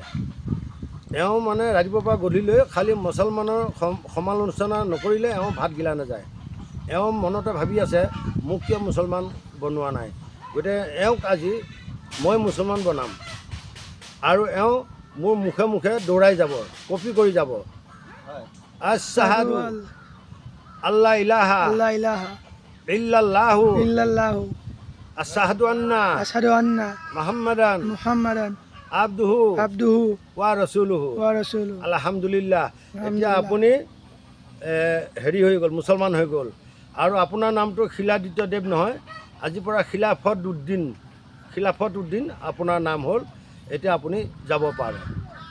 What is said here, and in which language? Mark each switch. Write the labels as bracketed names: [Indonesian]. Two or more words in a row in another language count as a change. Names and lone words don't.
[Assamese] এওঁ ৰাতিপুৱাৰ পৰা গধূলিলৈ খালি মুছলমানৰ সমালোচনা নকৰিলে এওঁ ভাত গিলা নাযায়। এওঁ মনতে ভাবি আছে মোক কিয় মুছলমান বনোৱা নাই, গতিকে এওঁক আজি মই মুছলমান বনাম। আৰু এওঁ মোৰ মুখে মুখে দৌৰাই যাব, কপি কৰি যাব। [Arabic] أشهد ألا إله إلا الله أشهد أن محمدا عبده ورسوله. [Assamese] আলহামদুলিল্লাহ। এতিয়া আপুনি হেৰি হৈ গ'ল, মুছলমান হৈ গ'ল। আৰু আপোনাৰ নামটো শিলাদিত্য দেৱ নহয়, আজিৰ পৰা খিলাফত উদ্দিন আপোনাৰ নাম হ'ল। এতিয়া আপুনি যাব পাৰে।